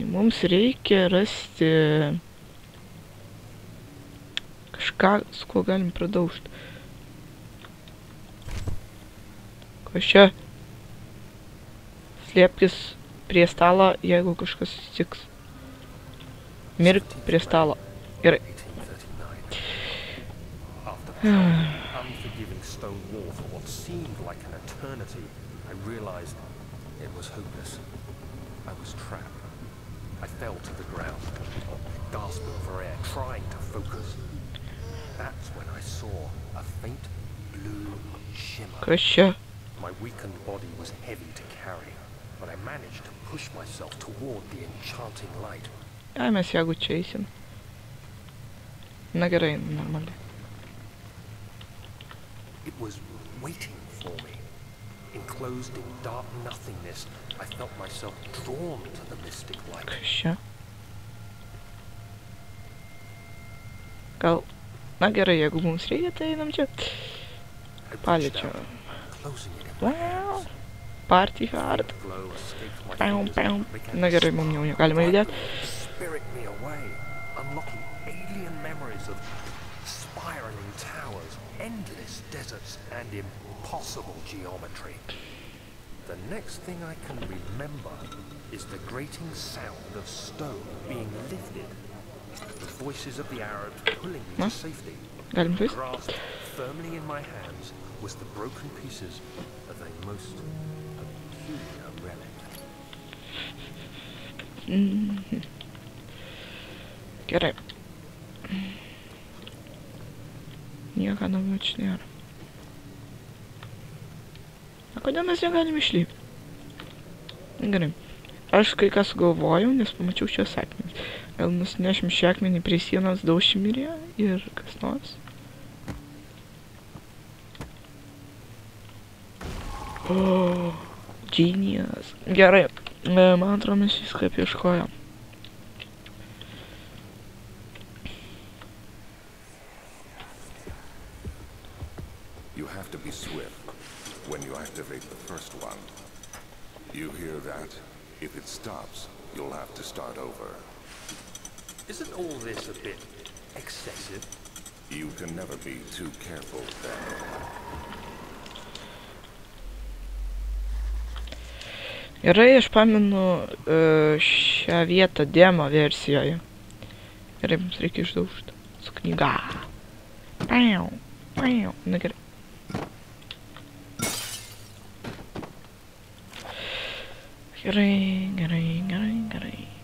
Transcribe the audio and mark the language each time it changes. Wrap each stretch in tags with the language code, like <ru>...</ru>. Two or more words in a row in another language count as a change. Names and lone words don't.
<lt>Mums reikia rasti kažką, su kuo galim pradaužti. Kas čia? Slėpkis prie stalo, jeigu kažkas atsitiks. Mirk prie stalo. Gerai.</lt> <en>Unforgiving stone wall for what seemed like an eternity, I realized it was hopeless. I was trapped. I fell to the ground, gasping for air, trying to focus. That's when I saw a faint blue shimmer.</en> <lt>Kas čia?</lt> <en>My weakened body was heavy to carry, but I managed to push myself toward the enchanting light.</en> <lt>Ai, mes jeigu čia eisim. Na gerai, normaliai.</lt> <en>It was waiting for me. Enclosed in dark nothingness, I felt myself drawn to the mystic light.</en> <lt>Kas čia? Gal... Na gerai, jeigu mums reikia, tai einam čia. Paliečiu. Wow.</lt> <en>Party hard. Pam, pam.</en> <lt>Na gerai, mums jau negalima judėti.</lt> <en>Spirit me away, unlocking alien memories of spiraling towers, endless deserts, and impossible geometry. The next thing I can remember is the grating sound of stone being lifted. The voices of the Arabs pulling me to safety. Grasped firmly in my hands was the broken pieces of a most peculiar relic.</en> <lt>Gerai. Nieko daugiau čia nėra. A kodėl mes negalim išlipti? Gerai. Aš kai ką sugalvojau, nes pamačiau šios akmenis. Gal nusinešim šį akmenį prie sienos, daušim ir kas nors. O, genius. Gerai. Man atrodo, mes viską apieškojom.</lt> <en>You have to be swift when you activate the first one. You hear that? If it stops, you'll have to start over. Isn't all this a bit excessive? You can never be too careful then.</en> <lt>Gerai, aš pamenu šią vietą demo versijoje. Gerai, mums reikia išdaužti su knyga. Pau, pau. Na gerai. Gerai.</lt>